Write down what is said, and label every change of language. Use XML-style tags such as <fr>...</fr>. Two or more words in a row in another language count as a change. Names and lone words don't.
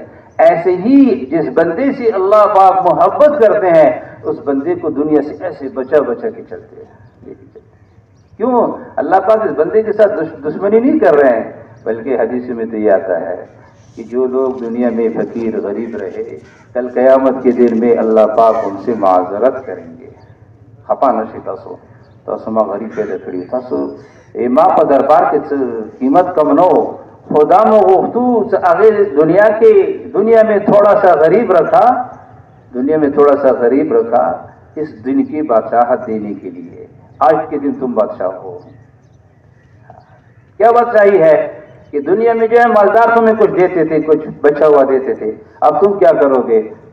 <ur>ایسے ہی جس بندے سے اللہ پاک محبت کرتے ہیں اس بندے کو دنیا سے ایسے بچا کے چلتے ہیں۔ کیوں؟ اللہ پاک اس بندے کے ساتھ دشمنی نہیں کر رہے ہیں، بلکہ حدیث میں تو یہ آتا ہے کہ جو لوگ دنیا میں فقیر غریب رہے کل قیامت کے دن میں اللہ پاک ان سے معذرت کریں گے۔</ur> <ps>خپا نشی تاسو ما غریب پیدا کړی، تاسو ما په دربار کې قیمت کم نو، خدا مو غوښتو چې هغه</ps> <ur>دنیا میں تھوڑا سا غریب رکھا اس دن کی بادشاہت دینے کے لیے۔ آج کے دن تم بادشاہ ہو، کیا بادشاہی ہے کہ دنیا میں جو ہے مالدار تمہیں کچھ دیتے تھے، کچھ بچا ہوا دیتے تھے، اب تم کیا کرو گے؟</ur>